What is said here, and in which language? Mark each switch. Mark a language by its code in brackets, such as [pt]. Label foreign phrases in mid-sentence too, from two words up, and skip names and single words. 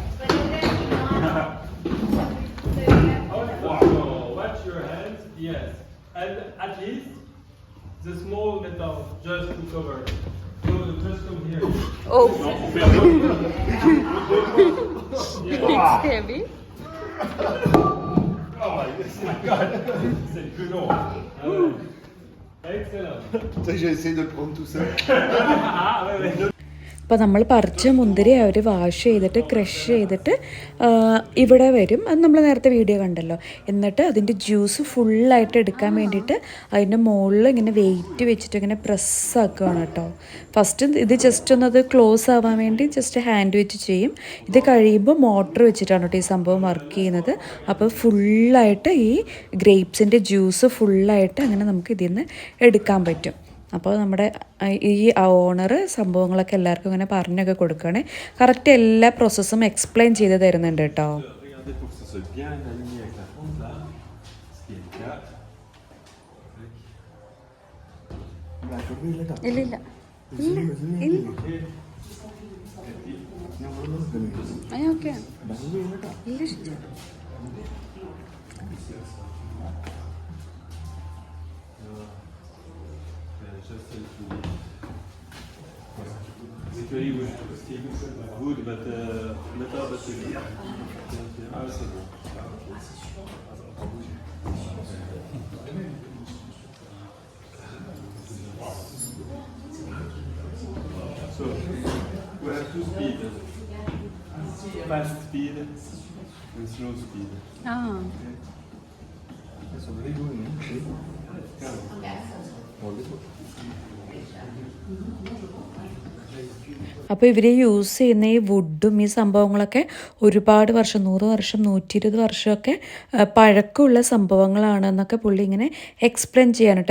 [en] So watch your hands. Yes, and at least the small metal just to cover. So just come here. Oh, Yeah. it's heavy. Oh my God. [fr] C'est plus long. Excellent. J'ai essayé de le prendre tout seul. Ah ouais, ouais. [ml] അപ്പോൾ നമ്മൾ പറിച്ച മുന്തിരി അവർ വാഷ് ചെയ്തിട്ട് ക്രഷ് ചെയ്തിട്ട് ഇവിടെ വരും. അത് നമ്മൾ നേരത്തെ വീഡിയോ കണ്ടല്ലോ. എന്നിട്ട് അതിൻ്റെ ജ്യൂസ് ഫുള്ളായിട്ട് എടുക്കാൻ വേണ്ടിയിട്ട് അതിൻ്റെ മുകളിൽ ഇങ്ങനെ വെയിറ്റ് വെച്ചിട്ട് ഇങ്ങനെ പ്രസ്സാക്കുകയാണ് കേട്ടോ. ഫസ്റ്റ് ഇത് ജസ്റ്റ് ഒന്നത് ക്ലോസ് ആവാൻ വേണ്ടി [en] just hand [ml] വെച്ച് ചെയ്യും. ഇത് കഴിയുമ്പോൾ മോട്ടർ വെച്ചിട്ടാണ് കേട്ടോ ഈ സംഭവം വർക്ക് ചെയ്യുന്നത്. അപ്പോൾ ഫുള്ളായിട്ട് ഈ [en] grapes' juice [ml] ഫുള്ളായിട്ട് അങ്ങനെ നമുക്ക് ഇതിൽ നിന്ന് എടുക്കാൻ പറ്റും. അപ്പോൾ നമ്മുടെ ഈ ഓണർ സംഭവങ്ങളൊക്കെ എല്ലാവർക്കും ഇങ്ങനെ പറഞ്ഞൊക്കെ കൊടുക്കുകയാണ്. കറക്റ്റ് എല്ലാ പ്രോസസ്സും എക്സ്പ്ലെയിൻ ചെയ്ത് തരുന്നുണ്ട് കേട്ടോ. [fr] Regardez pour que ça soit bien aligné avec la fonte là, ce qui est le cas. [ml] ഇല്ല ഇല്ല ഓക്കെ ഇല്ല ഇഷ്ടം. [en] Actually, still good, but better, but [fr] c'est bon. [en] So, we have two speeds. Fast speed and slow speed. ആ [ml] അപ്പോൾ ഇവർ യൂസ് ചെയ്യുന്ന ഈ വുഡും ഈ സംഭവങ്ങളൊക്കെ ഒരുപാട് വർഷം 100 വർഷം 120 വർഷമൊക്കെ പഴക്കമുള്ള സംഭവങ്ങളാണെന്നൊക്കെ പുള്ളി ഇങ്ങനെ എക്സ്പ്ലെയിൻ ചെയ്യാൻ കേട്ടോ.